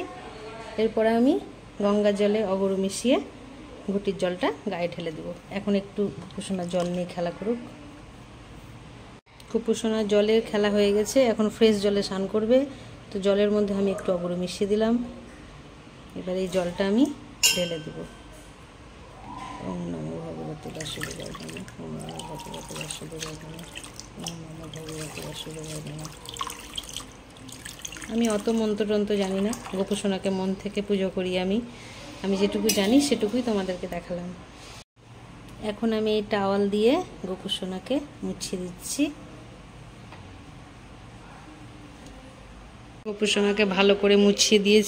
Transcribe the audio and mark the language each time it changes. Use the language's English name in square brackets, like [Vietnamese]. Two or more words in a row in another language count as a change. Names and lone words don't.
[Bangla] এরপরে আমি গঙ্গার জলে অগরু মিশিয়ে ঘুটির জলটা গায়ে ঢেলে দেবো। এখন একটু গোপুসোনা জল নিয়ে খেলা করুক। গোপুসোনার জলের খেলা হয়ে গেছে, এখন ফ্রেশ জলে স্নান করবে। তো জলের মধ্যে আমি একটু অগরু মিশিয়ে দিলাম। এবার এই জলটা আমি ঢেলে দেবো। [Sanskrit] ওম নমো ভগবতে বাসুদেবায় নমঃ, ওম নমো ভগবতে বাসুদেবায় নমঃ, ওম নমো ভগবতে বাসুদেবায় নমঃ। [Bangla] আমি অত মন্ত্রতন্ত্র জানি না, গোপুসোনাকে মন থেকে পুজো করি আমি যেটুকু জানি সেটুকুই তোমাদেরকে দেখালাম। এখন আমি এই টাওয়াল দিয়ে গোপুসোনাকে মুছিয়ে দিচ্ছি। গোপুসোনাকে ভালো করে মুছিয়ে দিয়েছি।